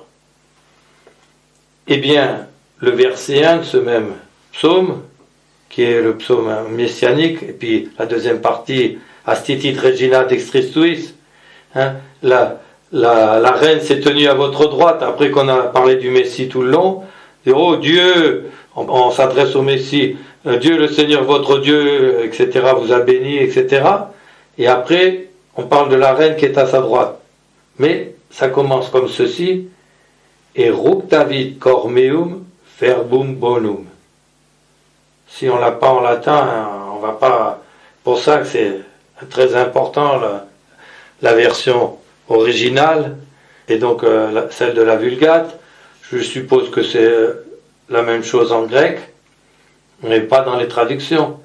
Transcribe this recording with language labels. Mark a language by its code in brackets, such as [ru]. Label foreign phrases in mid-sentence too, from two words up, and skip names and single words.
[fr] Eh bien, le verset 1 de ce même psaume, qui est le psaume messianique, et puis la deuxième partie, [la] Astitit Regina Dextris Tuis, [fr] la reine s'est tenue à votre droite, après qu'on a parlé du Messie tout le long, et oh Dieu, on s'adresse au Messie, Dieu le Seigneur votre Dieu, etc., vous a béni, etc., et après, on parle de la reine qui est à sa droite. Mais ça commence comme ceci, [la] et ructavit cor meum verbum bonum. [fr] Si on l'a pas en latin, on va pas. Pour ça que c'est très important, la version originale, et donc celle de la Vulgate. Je suppose que c'est la même chose en grec, mais pas dans les traductions.